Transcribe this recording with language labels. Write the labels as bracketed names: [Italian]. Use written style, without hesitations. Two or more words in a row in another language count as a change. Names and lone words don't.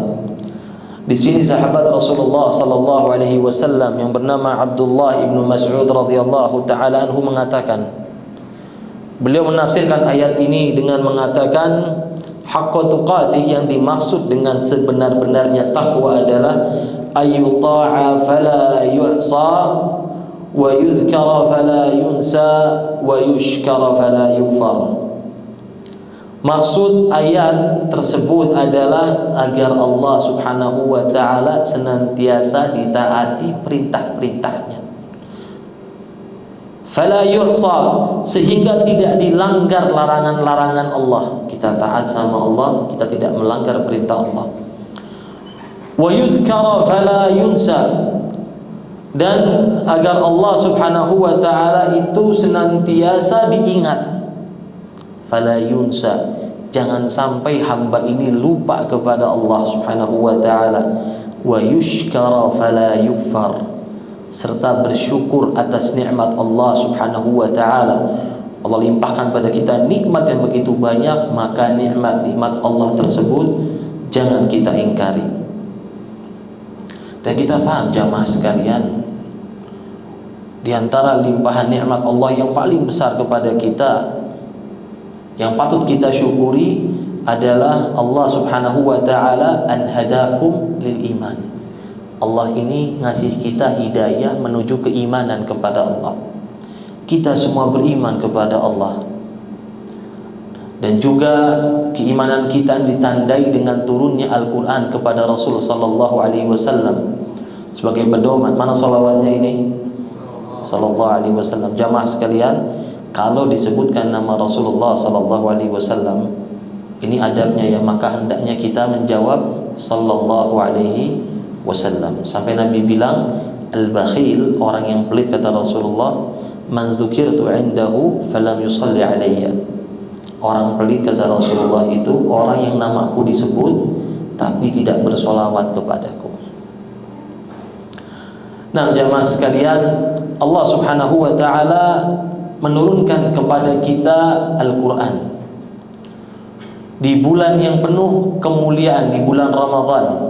[Indonesian] Di sini sahabat Rasulullah [Arabic] صلى الله عليه وسلم [Indonesian] yang bernama Abdullah ibnu Mas'ud [Arabic] رضي الله تعالى عنه [Indonesian] mengatakan, beliau menafsirkan ayat ini dengan mengatakan [Arabic] حق تقاته, [Indonesian] yang dimaksud dengan sebenar-benarnya takwa adalah [Arabic] أن يطاع فلا يعصى ويذكر فلا ينسى ويشكر فلا يكفر. [Indonesian] Maksud ayat tersebut adalah agar Allah [Arabic] سبحانه وتعالى [Indonesian] senantiasa ditaati perintah-perintahnya, [Arabic] فلا يعصى, [Indonesian] sehingga tidak dilanggar larangan-larangan Allah. Kita taat sama Allah, kita tidak melanggar perintah Allah. [Arabic] ويذكر فلا ينسى, [Indonesian] dan agar Allah [Arabic] سبحانه وتعالى [Indonesian] itu senantiasa diingat, [Arabic] فلا ينسى, [Indonesian] jangan sampai hamba ini lupa kepada Allah [Arabic] سبحانه وتعالى. ويشكر فلا يكفر, [Indonesian] serta bersyukur atas nikmat Allah [Arabic] سبحانه وتعالى. [Indonesian] Allah limpahkan pada kita nikmat yang begitu banyak, maka nikmat-nikmat Allah tersebut jangan kita ingkari. Dan kita faham jamaah sekalian, di antara limpahan nikmat Allah yang paling besar kepada kita, yang patut kita syukuri, adalah Allah [Arabic] سبحانه وتعالى أن هداكم للإيمان. [Indonesian] Allah ini ngasih kita hidayah menuju keimanan kepada Allah. Kita semua beriman kepada Allah, dan juga keimanan kita ditandai dengan turunnya Al-Quran kepada Rasul [Arabic] صلى الله عليه وسلم [Indonesian] sebagai pedoman. Mana salawatnya ini? [Arabic] صلى الله عليه وسلم. [Indonesian] Jamaah sekalian, kalau disebutkan nama Rasulullah [Arabic] صلى الله عليه وسلم, [Indonesian] ini adabnya ya, maka hendaknya kita menjawab [Arabic] صلى الله عليه وسلم. [Indonesian] Sampai Nabi bilang, al-bakhil, orang yang pelit, kata Rasulullah, [Arabic] من ذكرت عنده فلم يصل علي. [Indonesian] Orang pelit, kata Rasulullah, itu orang yang namaku disebut tapi tidak bersolawat kepadaku. Nah, jamaah sekalian, Allah [Arabic] سبحانه وتعالى [Indonesian] menurunkan kepada kita Al-Quran di bulan yang penuh kemuliaan, di bulan Ramadan.